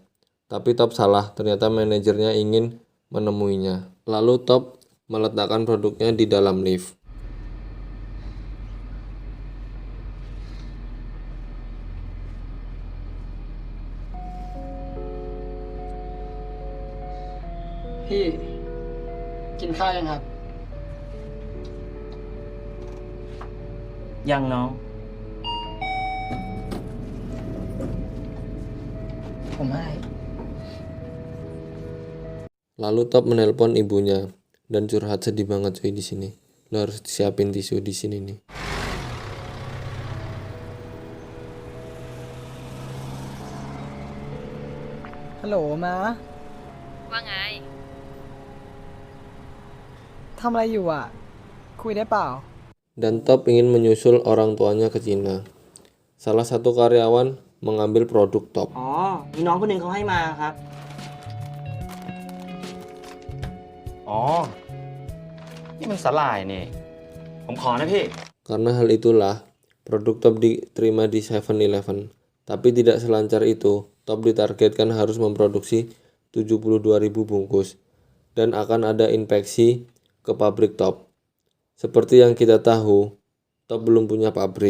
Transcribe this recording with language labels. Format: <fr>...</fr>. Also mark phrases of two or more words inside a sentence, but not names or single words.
<id>Tapi Top salah, ternyata manajernya ingin menemuinya. Lalu Top meletakkan produknya di dalam lift.</id> <th>พี่ กินข้าวยังครับ ยังน้อง ผมให้</th> <id>Lalu Top menelpon ibunya dan curhat sedih banget cuy di sini. Lo harus siapin tisu di sini nih.</id> <th>ฮัลโหลมา ว่าไง ทำอะไรอยู่อ่ะ คุยได้เปล่า</th> <id>Dan Top ingin menyusul orang tuanya ke Cina. Salah satu karyawan mengambil produk Top.</id> <th>อ๋อ มีน้องคนหนึ่งเขาให้มาครับ อ๋อ นี่มันสลายนี่ ผมขอนะพี่</th> <id>Karena hal itulah, produk Top diterima di 7-Eleven. Tapi tidak selancar itu, Top ditargetkan harus memproduksi 72.000 bungkus. Dan akan ada inspeksi ke pabrik Top. Seperti yang kita tahu, Top belum punya pabrik.</id>